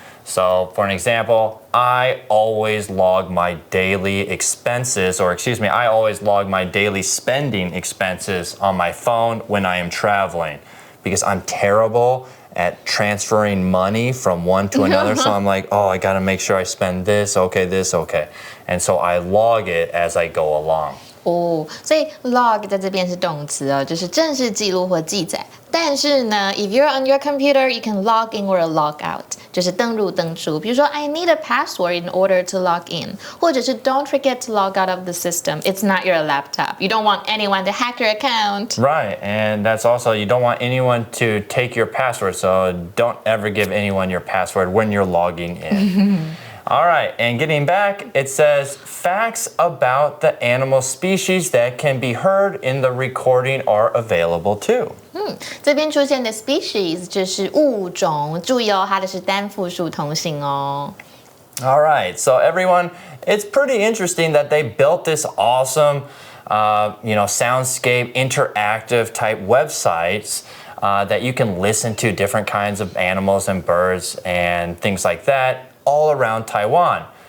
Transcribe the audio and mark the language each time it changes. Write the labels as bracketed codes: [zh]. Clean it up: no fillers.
[en] So for an example, I always log my daily expenses, I always log my daily spending expenses on my phone when I am traveling, because I'm terrible at transferring money from one to another. So I'm like, oh, I gotta make sure I spend this, okay. And so I log it as I go along. [zh] 哦，所以 log 在这边是动词哦，就是正式记录或记载。但是呢 [en] ，if you're on your computer, you can log in or log out， [zh] 就是登入登出。比如说 [en] I need a password in order to log in， [zh] 或者是 [en] Don't forget to log out of the system. It's not your laptop. You don't want anyone to hack your account. Right, and that's also you don't want anyone to take your password, so don't ever give anyone your password when you're logging in. All right, and getting back, it says facts about the animal species that can be heard in the recording are available too. [zh] 这边出现的 species 就是物种，注意哦，它的是单复数同形哦。 [en] All right, so everyone, it's pretty interesting that they built this awesome, soundscape interactive type websites that you can listen to different kinds of animals and birds and things like that all around Taiwan.